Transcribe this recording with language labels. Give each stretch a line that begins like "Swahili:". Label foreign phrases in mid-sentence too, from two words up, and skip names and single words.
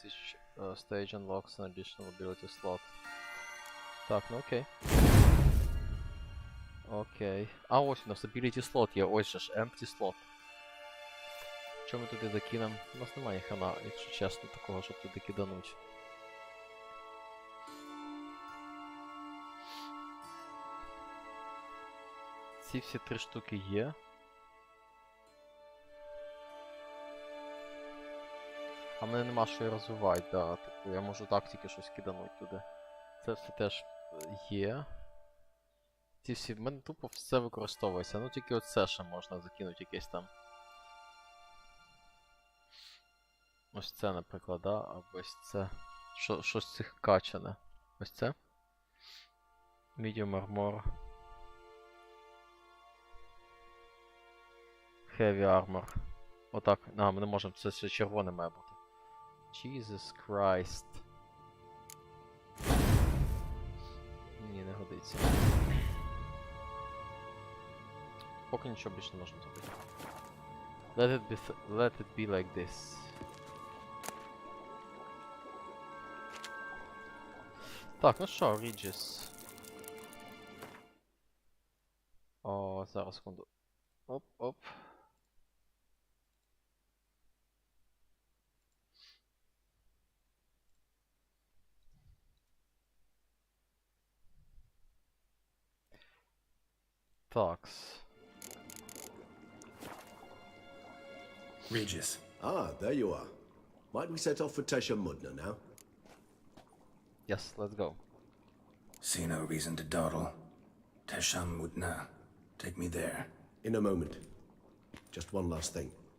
English: Each stage unlocks an additional ability slot.
Ukrainian: Так, ну окей. Окей. А ось у нас
English: ability slot
Ukrainian: є, ось же ж,
English: empty slot.
Ukrainian: Що ми туди докинемо? У нас немає хана, якщо чесно, такого, щоб туди кидануть. Ці всі 3 штуки є. А в мене нема що і розвивати, да, типу, я можу так тільки щось кидануть туди. Це все теж є. Ці всі, в мене тупо все використовується, ну тільки оце ще можна закинути якесь там. Ось це, наприклад, да, або ось це. Що з цих качане? Ось це.
English: Medium armor. Heavy armor.
Ukrainian: Отак. А, ми не можемо, це все червоне має бути.
English: Jesus Christ.
Ukrainian: Ні, не годиться. Поки нічого більше не можемо зробити.
English: Let it be like this.
Ukrainian: Так, ну що, Regis. О, зараз секунду. Оп-оп. Такс. Regis.
English: Ah, there you are. Might we set off for Teshamudna now? Yes, let's go. See no reason to dawdle. Tesham-mutna. Take me there. In a moment. Just one last thing.